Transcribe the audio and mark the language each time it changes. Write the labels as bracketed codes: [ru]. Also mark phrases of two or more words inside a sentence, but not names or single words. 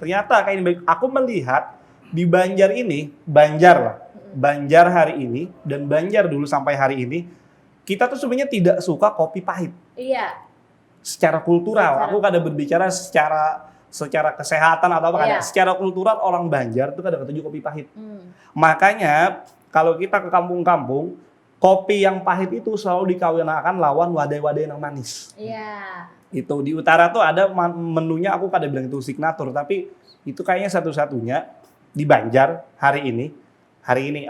[id] Ternyata kayak ini, aku melihat di Banjar ini, Banjar hari ini dan Banjar dulu sampai hari ini, kita tuh sebenarnya tidak suka kopi pahit. Iya. Secara kultural, aku kadang berbicara secara kesehatan atau apa kadang. Secara kultural orang Banjar tuh kadang ketujuh kopi pahit. Makanya kalau kita ke kampung-kampung, kopi yang pahit itu selalu dikawinkan lawan wadai-wadai yang manis. Iya. Itu di utara tuh ada menunya, aku kadang bilang itu signatur, tapi itu kayaknya satu-satunya di Banjar hari ini hari ini.